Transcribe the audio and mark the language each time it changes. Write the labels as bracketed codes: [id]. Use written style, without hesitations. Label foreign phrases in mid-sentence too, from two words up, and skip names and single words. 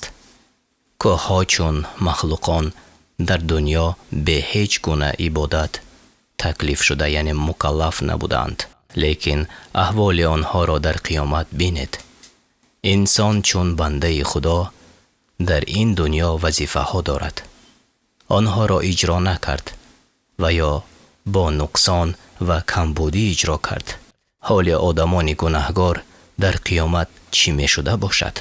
[tg] кӯҳҳо чун махлуқон дар дунё бе ҳеҷ гуна ибодат таклиф шуда, яъне мукаллаф набуданд, лекин аҳволи онҳоро дар қиёмат бинед. [fa] انسان چون بنده خدا در این دنیا وظیفه ها دارد. آنها را اجرا نکرد و یا با نقصان و کمبودی اجرا کرد. حال آدمان گناهگار در قیامت چی می شده باشد؟